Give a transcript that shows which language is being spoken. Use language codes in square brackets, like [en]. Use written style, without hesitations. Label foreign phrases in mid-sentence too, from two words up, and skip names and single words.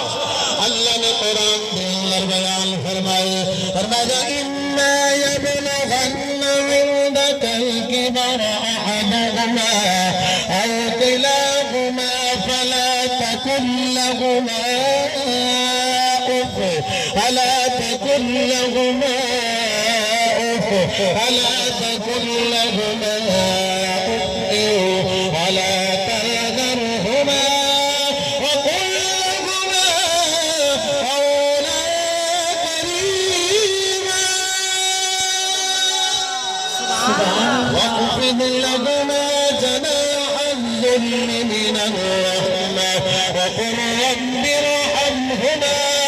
[pa] اللہ نے قرآن دے اندر بیان فرمایا [ar] إما يبلغن عندك الكبر أحدهما أو كلاهما فلا تقل لهما أف فلا تقل لهما أف فلا تقل لهما واخفض لهما جناح الذل من الرحمة وقل رب ارحمهما